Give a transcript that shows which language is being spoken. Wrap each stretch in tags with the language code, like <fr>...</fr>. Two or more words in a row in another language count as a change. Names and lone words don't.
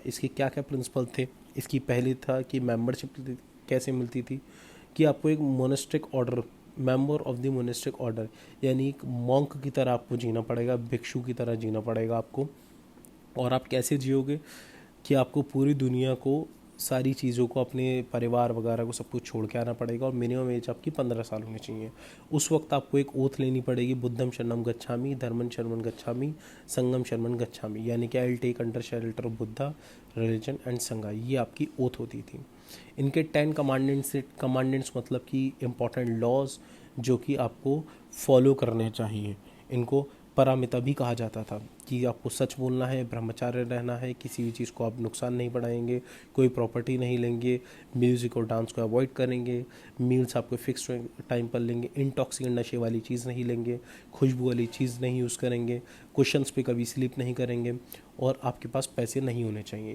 <hi>इसके क्या क्या प्रिंसिपल थे? इसकी पहली था कि मेंबरशिप कैसे मिलती थी, कि आपको एक</hi> <en>monastic order, member of the monastic order</en> <hi>यानी एक मॉन्क की तरह आपको जीना पड़ेगा, भिक्षु की तरह जीना पड़ेगा आपको। और आप कैसे जियोगे? कि आपको पूरी दुनिया को, सारी चीज़ों को, अपने परिवार वगैरह को सब कुछ छोड़ के आना पड़ेगा, और</hi> <en>minimum age</en> <hi>आपकी 15 साल होनी चाहिए। उस वक्त आपको एक ओथ लेनी पड़ेगी,</hi> <pi>बुद्धम शरणम गच्छामि, धर्मम शरणम गच्छामि, संगम शरणम गच्छामि,</pi> <hi>यानी कि</hi> <en>I will take under shelter of Buddha, religion and Sangha.</en> <hi>ये आपकी ओथ होती थी। इनके 10 कमांडेंट्स मतलब कि</hi> <en>important laws</en> <hi>जो कि आपको फॉलो करने चाहिए। इनको पारमिता भी कहा जाता था, कि आपको सच बोलना है, ब्रह्मचार्य रहना है, किसी भी चीज़ को आप नुकसान नहीं बढ़ाएंगे, कोई प्रॉपर्टी नहीं लेंगे, म्यूज़िक और डांस को अवॉइड करेंगे, मील्स आपको</hi> <en>fix time</en> <hi>पर लेंगे, इंटॉक्सिकेंट नशे वाली चीज़ नहीं लेंगे, खुशबू वाली चीज़ नहीं यूज़ करेंगे, क्वेश्चंस पे कभी स्लीप नहीं करेंगे, और आपके पास पैसे नहीं होने चाहिए।</hi>